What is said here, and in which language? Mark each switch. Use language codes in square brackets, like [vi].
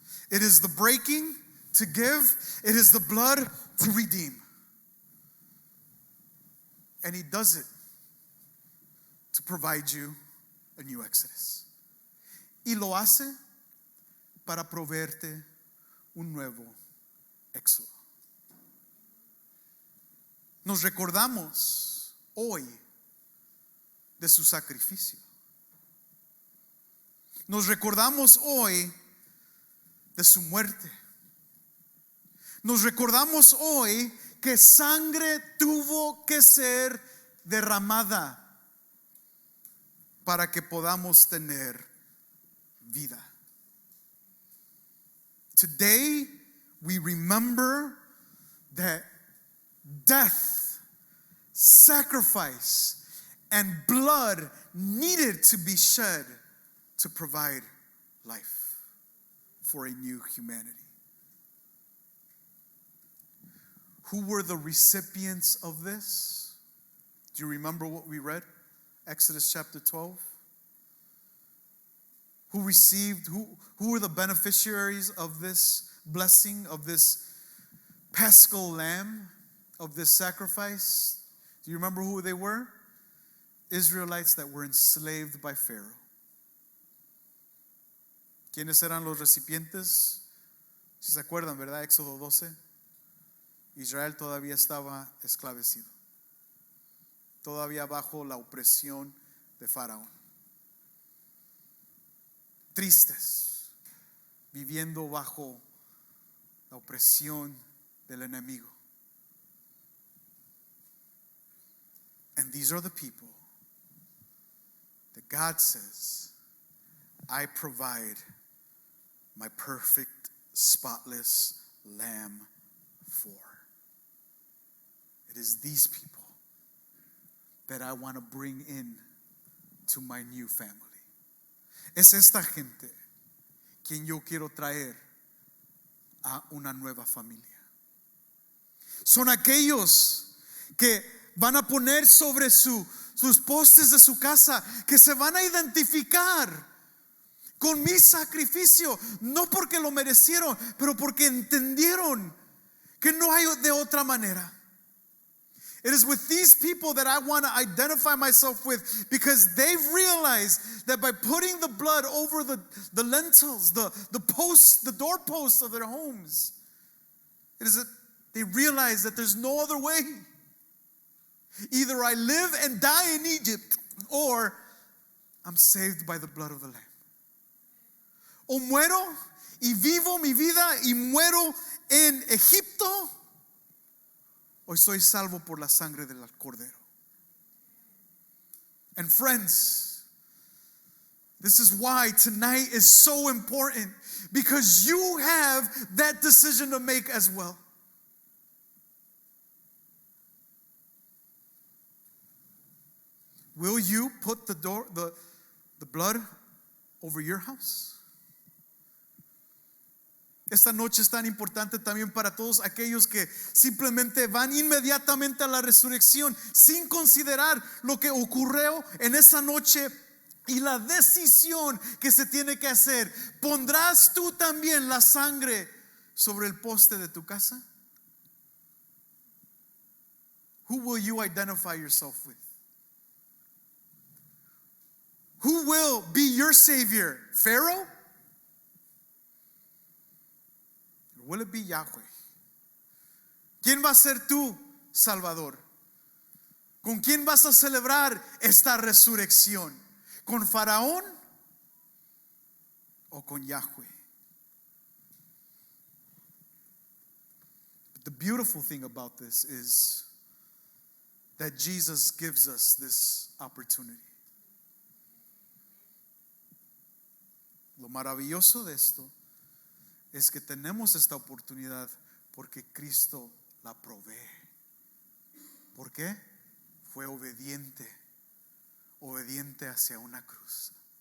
[en] It is the breaking to give. It is the blood to redeem. And he does it to provide you a new exodus. [es] Y lo hace para proveerte un nuevo éxodo. Nos recordamos hoy de su sacrificio. Nos recordamos hoy de su muerte. Nos recordamos hoy que sangre tuvo que ser derramada para que podamos tener vida. [en] Today we remember that death, sacrifice, and blood needed to be shed to provide life for a new humanity. Who were the recipients of this? Do you remember what we read? Exodus chapter 12. Who were the beneficiaries of this blessing, of this paschal lamb, of this sacrifice? Do you remember who they were? Israelites that were enslaved by Pharaoh. [es] ¿Quiénes eran los recipientes? Si se acuerdan, ¿verdad? Éxodo 12. Israel todavía estaba esclavecido, todavía bajo la opresión de Faraón. Tristes, viviendo bajo la opresión del enemigo. [en] And these are the people that God says, I provide my perfect, spotless lamb for. It is these people that I want to bring in to my new family. [es] Es esta gente quien yo quiero traer a una nueva familia. Son aquellos que van a poner sobre sus postes de su casa, que se van a identificar con mi sacrificio, no porque lo merecieron, pero porque entendieron que no hay de otra manera. [en] It is with these people that I want to identify myself with, because they've realized that by putting the blood over the lintels, the posts, the doorposts of their homes, it is that they realize that there's no other way. Either I live and die in Egypt, or I'm saved by the blood of the Lamb. [es] O muero y vivo mi vida y muero en Egipto, hoy soy salvo por la sangre del Cordero. [en] And friends, this is why tonight is so important, because you have that decision to make as well. Will you put the blood over your house? [es] Esta noche es tan importante también para todos aquellos que simplemente van inmediatamente a la resurrección sin considerar lo que ocurrió en esa noche y la decisión que se tiene que hacer. ¿Pondrás tú también la sangre sobre el poste de tu casa? [en] Who will you identify yourself with? Who will be your Savior? Pharaoh? Or will it be Yahweh? [es] ¿Quién va a ser tu Salvador? ¿Con quién vas a celebrar esta resurrección? ¿Con Faraón o con Yahweh? [en] But the beautiful thing about this is that Jesus gives us this opportunity. [es] Lo maravilloso de esto es que tenemos esta oportunidad porque Cristo la provee. ¿Por qué? Fue obediente hacia una cruz.